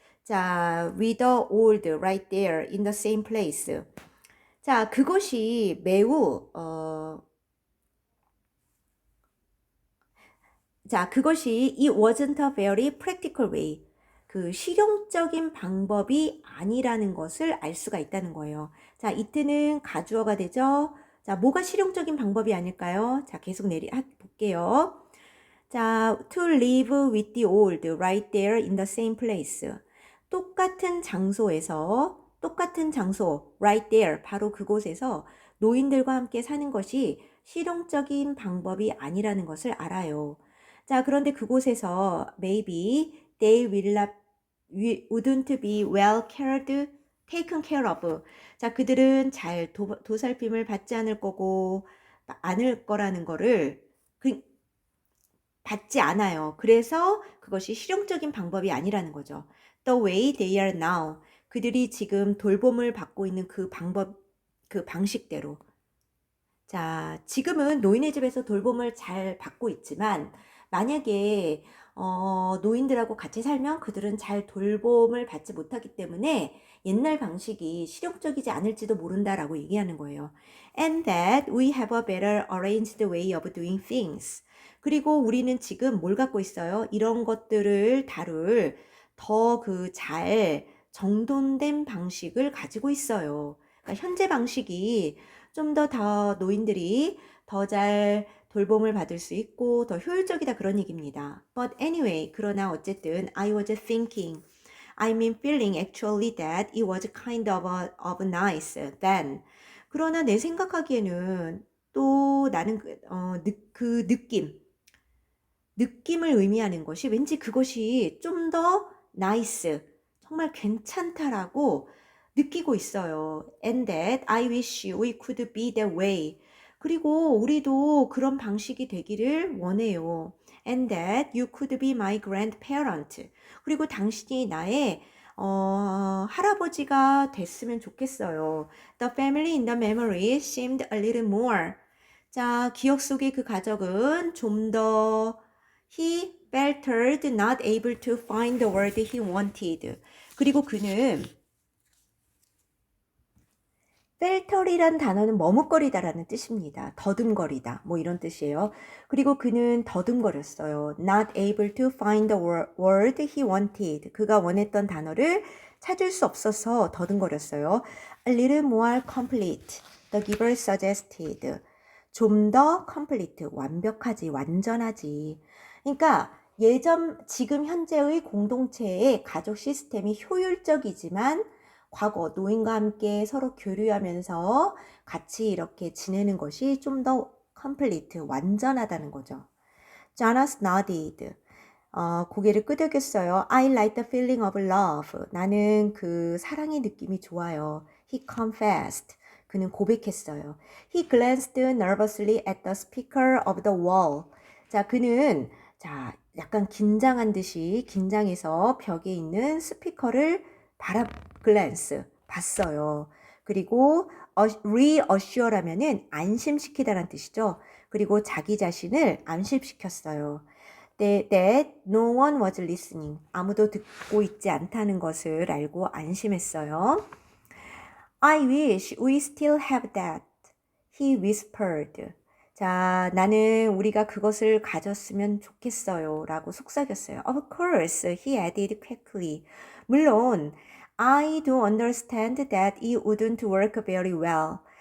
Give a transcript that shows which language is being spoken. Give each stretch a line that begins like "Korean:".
English: 자, with the old right there in the same place.
Korean: 자, 그것이 매우 자, 그것이
English: it wasn't a very practical way.
Korean: 그 실용적인 방법이 아니라는 것을 알 수가 있다는 거예요. 자, it는 가주어가 되죠. 자, 뭐가 실용적인 방법이 아닐까요? 자, 계속 볼게요.
English: 자, to live with the old right there in the same place.
Korean: 똑같은 장소에서 똑같은 장소
English: right there
Korean: 바로 그곳에서 노인들과 함께 사는 것이 실용적인 방법이 아니라는 것을 알아요. 자, 그런데 그곳에서
English: maybe they wouldn't be well taken care of.
Korean: 자, 그들은 잘 도살핌을 받지 않을 거고 않을 거라는 거를 받지 않아요. 그래서 그것이 실용적인 방법이 아니라는 거죠.
English: The way they are now.
Korean: 그들이 지금 돌봄을 받고 있는 그 방식대로. 자, 지금은 노인의 집에서 돌봄을 잘 받고 있지만, 만약에, 노인들하고 같이 살면 그들은 잘 돌봄을 받지 못하기 때문에 옛날 방식이 실용적이지 않을지도 모른다라고 얘기하는 거예요.
English: And that we have a better arranged way of doing things.
Korean: 그리고 우리는 지금 뭘 갖고 있어요? 이런 것들을 다룰 더 잘 정돈된 방식을 가지고 있어요. 그러니까 현재 방식이 좀 더 노인들이 더 잘 돌봄을 받을 수 있고 더 효율적이다 그런 얘기입니다.
English: But anyway,
Korean: 그러나 어쨌든
English: I was thinking, I mean feeling actually that it was kind of nice then.
Korean: 그러나 내 생각하기에는 또 나는 그 느낌을 의미하는 것이 왠지 그것이 좀 더 nice, 정말 괜찮다라고 느끼고 있어요.
English: And that I wish we could be that way.
Korean: 그리고 우리도 그런 방식이 되기를 원해요.
English: And that you could be my grandparent.
Korean: 그리고 당신이 나의 할아버지가 됐으면 좋겠어요.
English: The family in the memory seemed a little more.
Korean: 자, 기억 속의 그 가족은 좀 더
English: he faltered not able to find the word he wanted.
Korean: 그리고 그는 falter이란 단어는 머뭇거리다라는 뜻입니다. 더듬거리다 뭐 이런 뜻이에요. 그리고 그는 더듬거렸어요.
English: Not able to find the word he wanted.
Korean: 그가 원했던 단어를 찾을 수 없어서 더듬거렸어요.
English: A little more complete. The giver suggested.
Korean: 좀 더 complete, 완벽하지, 완전하지. 그러니까 지금 현재의 공동체의 가족 시스템이 효율적이지만 과거 노인과 함께 서로 교류하면서 같이 이렇게 지내는 것이 좀 더 complete, 완전하다는 거죠.
English: Jonas nodded.
Korean: 고개를 끄덕였어요.
English: I like the feeling of love.
Korean: 나는 그 사랑의 느낌이 좋아요.
English: He confessed.
Korean: 그는 고백했어요.
English: He glanced nervously at the speaker of the wall.
Korean: 자, 그는 약간 긴장한 듯이 긴장해서 벽에 있는 스피커를 glance 봤어요. 그리고 reassure 하면은 안심시키다라는 뜻이죠. 그리고 자기 자신을 안심시켰어요.
English: that no one was listening.
Korean: 아무도 듣고 있지 않다는 것을 알고 안심했어요.
English: I wish we still have that. He whispered.
Korean: 자, 나는 우리가 그것을 가졌으면 좋겠어요. 라고 속삭였어요.
English: Of course, he added quickly.
Korean: 물론,
English: I do understand that it wouldn't work very well.